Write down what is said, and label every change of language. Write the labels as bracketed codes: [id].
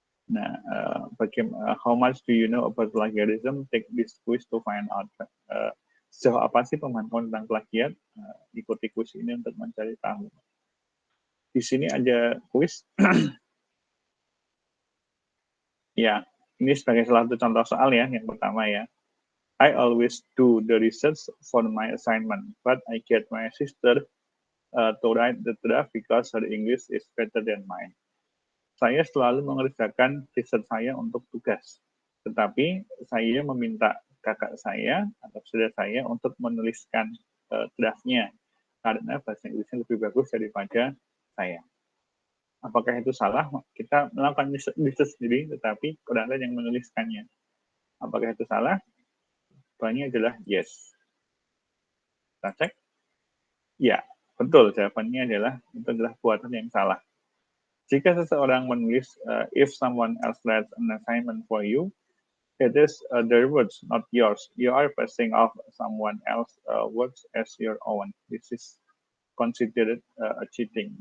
[en] Nah, how much do you know about plagiarism? Take this quiz to find out. [id] Sejauh apa sih pemahaman tentang plagiat? Ikuti quiz ini untuk mencari tahu. Di sini ada quiz. Ya, ini sebagai salah satu contoh soal ya, yang pertama ya. [en] I always do the research for my assignment, but I get my sister to write the draft because her English is better than mine. [id] Saya selalu mengerjakan riset saya untuk tugas, tetapi saya meminta kakak saya atau saudara saya untuk menuliskan draftnya karena bahasa Inggrisnya lebih bagus daripada saya. Apakah itu salah? Kita melakukan riset sendiri, tetapi orang lain yang menuliskannya. Apakah itu salah? Jawabannya adalah yes. Kita cek. Ya, betul. Jawabannya adalah itu adalah buatan yang salah. Jika seseorang menulis, [en] if someone else writes an assignment for you, it is their words, not yours. You are passing off someone else's words as your own. This is considered cheating.